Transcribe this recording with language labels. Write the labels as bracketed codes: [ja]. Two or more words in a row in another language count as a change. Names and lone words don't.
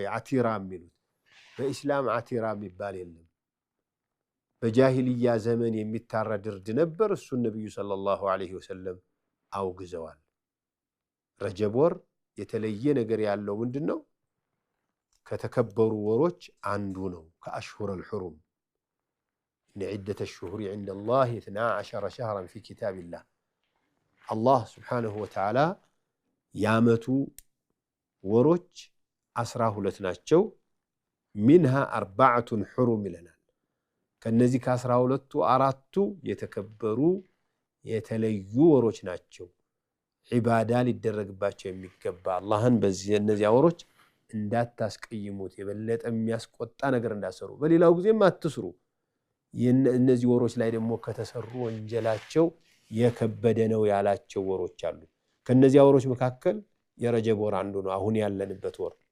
[am] አቲራ የሚሉት በኢስላም አቲራ የሚባል የለም። በጃሂልያ ዘመን የሚታረድ እርድ ነበር። እሱን ነብዩ [ar] صلى الله عليه وسلم [am] አውግዘዋል። ረጀብ ወር የተለየ ነገር ያለው ምንድነው? ከተከበሩ ወሮች አንዱ ነው። [ar] ከአሽሁር الحرم إن عدة الشهور عند الله 12 شهرا في كتاب الله الله سبحانه وتعالى [am] ያመቱ ወሮች 12 ናቸው። [ar] منها 4 حرم [am] ይለናል። ከነዚህ ከ12ቱ አራቱ የተከበሩ የተለዩ ወሮች ናቸው። ዒባዳ ሊደረግባቸው የሚገባ አላህን በዚህ እነዚያ ወሮች እንዳታስቀይሙት የበለጠ የሚያስቆጣ ነገር እንዳሰሩ በሌላው ጊዜም አትስሩ። እነዚህ ወሮች ላይ ደግሞ ከተሰሩ ወንጀላቸው የከበደ ነው ያላቸው ወሮች አሉ። ከነዚያ ወሮች መካከል የረጀብ ወር አንዱ ነው። አሁን ያለንበት ወር